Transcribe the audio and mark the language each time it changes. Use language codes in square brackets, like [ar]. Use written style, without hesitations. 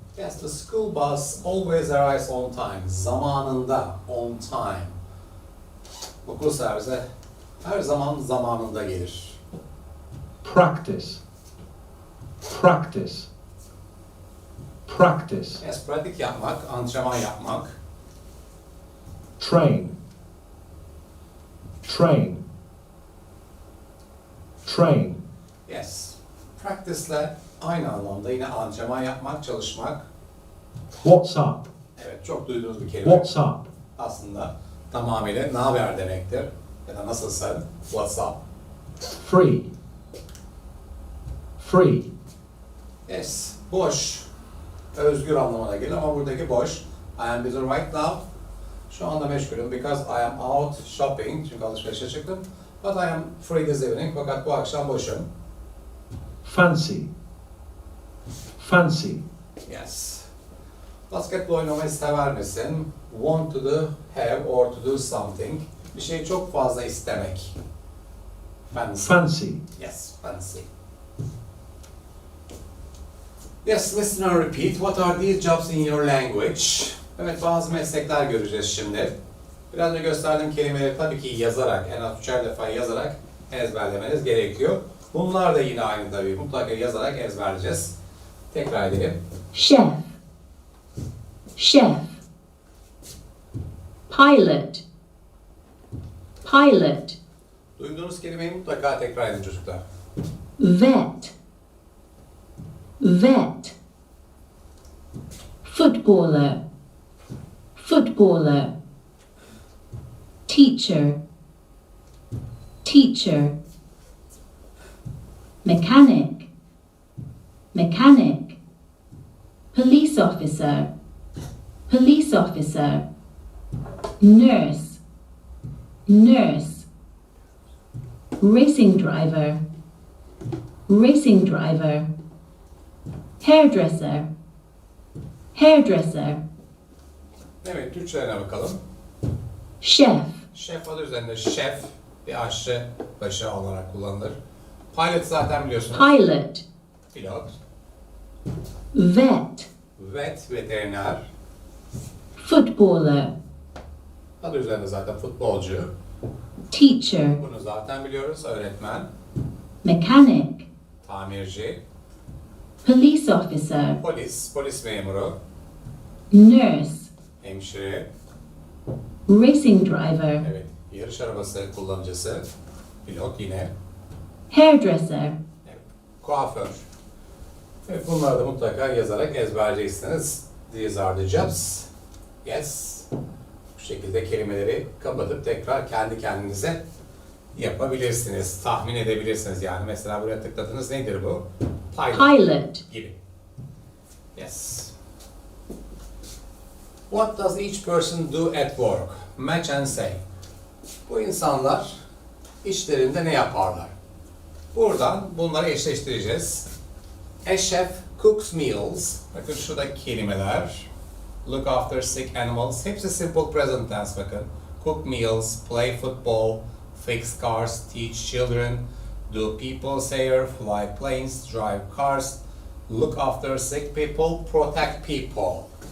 [en] Yes, the school bus always arrives on time. Zamanında, on time. [tr] Okul servisi her zaman zamanında gelir. [en] Practice. Practice. Practice. [tr] Yes, pratik yapmak, antrenman yapmak. [en] Train. Train. Train. [tr] Yes, practice'le aynı anlamda yine antrenman yapmak, çalışmak. [en] What's up? [tr] Evet, çok duyduğunuz bir kelime. [en] What's up? [tr] Aslında tamamıyla ne haber demektir. Ya da nasılsın, [en] what's up. Free. Free. [tr] Yes, boş, özgür anlamına gelir ama buradaki boş. [en] I am busy right now. [tr] Şu anda meşgulüm [en] because I am out shopping. [tr] Çünkü alışverişe çıktım. [en] But I am free this evening. [tr] Fakat bu akşam boşum. [en] Fancy. Fancy. Yes. [tr] Basketbol oynamayı sever misin? [en] Want to do, have or to do something. [tr] Bir şeyi çok fazla istemek. [en] Fancy. Fancy. Yes, fancy. Yes, listen and repeat. What are these jobs in your language? [tr] Evet, bazı meslekler göreceğiz şimdi. Biraz önce gösterdiğim kelimeleri tabii ki yazarak, en az 3'er defa yazarak ezberlemeniz gerekiyor. Bunlar da yine aynı tabii. Mutlaka yazarak ezberleyeceğiz. Tekrar edelim. [en] Chef, chef. Pilot, pilot. [tr] Duyduğunuz kelimeyi mutlaka tekrar edin çocuklar. [en] Vet, vet. Footballer, footballer. Teacher, teacher. Mechanic, mechanic. Police officer, police officer. Nurse, nurse. Racing driver, racing driver. Hairdresser, hairdresser. [tr] Evet, Türkçelerine bakalım. [en] Chef, [tr] Şef adı üzerinde şef, bir aşçı başı olarak kullanılır. Pilot zaten biliyorsunuz. [en] pilot. Pilot. Vet, [tr] Vet, veteriner. [en] footballer. [tr] Adı üzerinde zaten futbolcu. [en] Teacher, [tr] Bunu zaten biliyoruz. Öğretmen, [en] mechanic. [tr] tamirci, [en] Police officer, [tr] polis, polis memuru, [en] nurse. [tr] hemşire, [en] Racing driver, [tr] evet, yarış arabası kullanıcısı, pilot yine, [en] hairdresser. [tr] evet, kuaför. Evet, bunları da mutlaka yazarak ezberleyeceksiniz. [en] These are the jobs. Yes. [tr] Bu şekilde kelimeleri kapatıp tekrar kendi kendinize yapabilirsiniz. Tahmin edebilirsiniz yani. Mesela buraya tıkladınız. Nedir bu? [en] Pilot, [tr] Gibi. [en] Yes. What does each person do at work? match and say. [tr] Bu insanlar işlerinde ne yaparlar? Buradan bunları eşleştireceğiz. [en] A chef cooks meals. [tr] Bakın şuradaki kelimeler. [en] Look after sick animals. [tr] Hepsi simple present tense bakın. [en] Cook meals, play football, fix cars, teach children, do people sail, fly planes, drive cars, look after sick people, protect people.